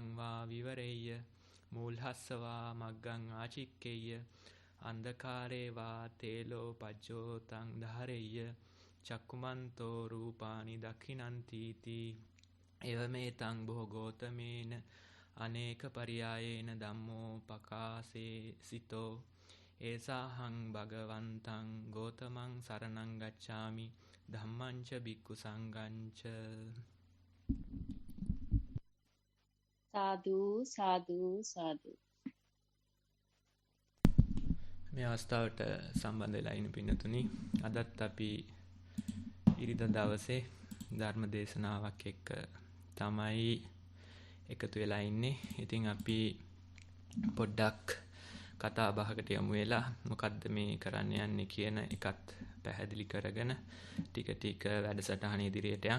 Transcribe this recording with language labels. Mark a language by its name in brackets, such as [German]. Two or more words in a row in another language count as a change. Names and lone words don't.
[Pali] වා විවරේය මූල්හස්සවා මග්ගං ආචික්කේය අන්ධකාරේ වා තේලෝ පජ්ජෝතං ධාරෙය්‍ය චක්කුමන්තෝ රූපානි දක්ඛිනන්තිති එවමෙතං භෝගෝතමේන අනේක පරියායේන ධම්මෝ පකාසේ සිතෝ ඒසාහං භගවන්තං ගෝතමං සරණං ගච්ඡාමි ධම්මං ච භික්ඛු සංඝං ච. [Sinhala] සාදු සාදු සාදු. මේ අවස්ථාවට සම්බන්ධ වෙලා ඉන්න පින්නතුනි, අදත් අපි ඉරිදා දවසේ ධර්ම දේශනාවක් එක්ක තමයි එකතු වෙලා ඉන්නේ. ඉතින් අපි පොඩ්ඩක් කතා බහකට යමු වෙලා මොකද්ද මේ කරන්න යන්නේ කියන එකත් පැහැදිලි කරගෙන ටික ටික වැඩසටහන ඉදිරියට යන්න.